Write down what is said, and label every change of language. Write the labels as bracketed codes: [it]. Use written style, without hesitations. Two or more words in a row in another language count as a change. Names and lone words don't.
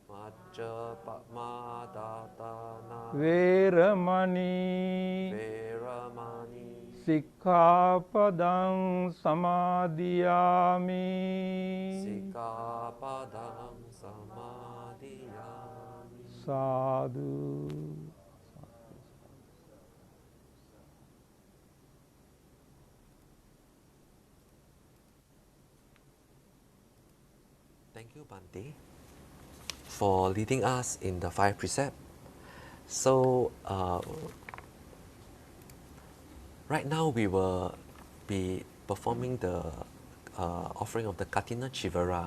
[pi] Majjapamadātana Veramani Veramani Sikkhapadang Samadhiyāmi. Sikkhapadang samadhiyami. Sadhu. [en] Thank you, Bhante, for leading us in the 5 precepts. So, right now we will be performing the offering of the [pi] Kathina Chivara.